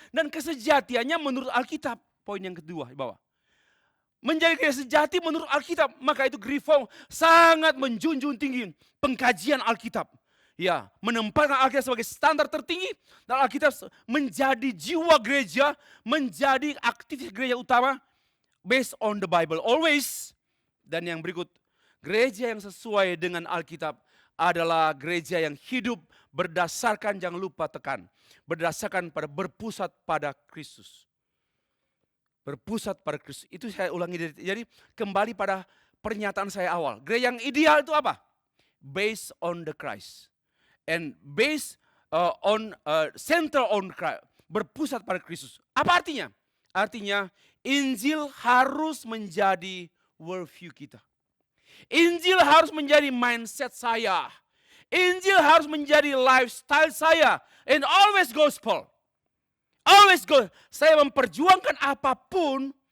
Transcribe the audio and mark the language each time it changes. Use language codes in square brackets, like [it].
[id] Dan kesejatiannya menurut Alkitab. Poin yang kedua di bawah. Menjadi gereja sejati menurut Alkitab. Maka itu Reform sangat menjunjung tinggi pengkajian Alkitab. Ya, menempatkan Alkitab sebagai standar tertinggi. Dan Alkitab menjadi jiwa gereja, menjadi aktivitas gereja utama. [en] Based on the Bible always. [id] Dan yang berikut, gereja yang sesuai dengan Alkitab adalah gereja yang hidup berdasarkan, jangan lupa tekan, berdasarkan pada berpusat pada Kristus. Berpusat pada Kristus. Itu saya ulangi. Jadi kembali pada pernyataan saya awal. Gereja yang ideal itu apa? [en] Based on the Christ. And based center on Christ. [id] Berpusat pada Kristus. Apa artinya? Artinya Injil harus menjadi worldview kita. Injil harus menjadi mindset saya. Injil harus menjadi lifestyle saya. [en] And always gospel. Always go. [id] Saya memperjuangkan apapun